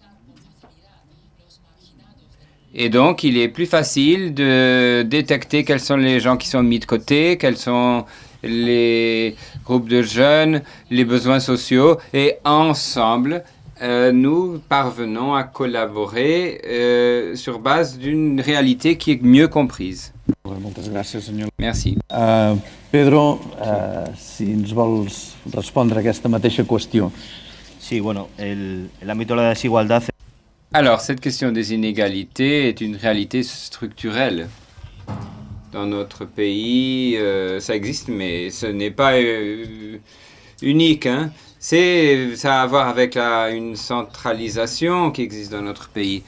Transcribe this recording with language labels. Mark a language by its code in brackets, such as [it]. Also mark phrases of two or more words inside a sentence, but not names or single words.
[fr] Et donc, il est plus facile de détecter quels sont les gens qui sont mis de côté, quels sont les groupes de jeunes, les besoins sociaux, et ensemble, nous parvenons à collaborer sur base d'une réalité qui est mieux comprise. Merci. [ca] Pedro, si ens vols respondre a aquesta mateixa qüestió. [es] Sí, bueno, el ámbito de la desigualdad. [fr] Alors, cette question des inégalités est une réalité structurelle. Dans notre pays, ça existe, mais ce n'est pas unique. Hein. Ça a à voir avec une centralisation qui existe dans notre pays.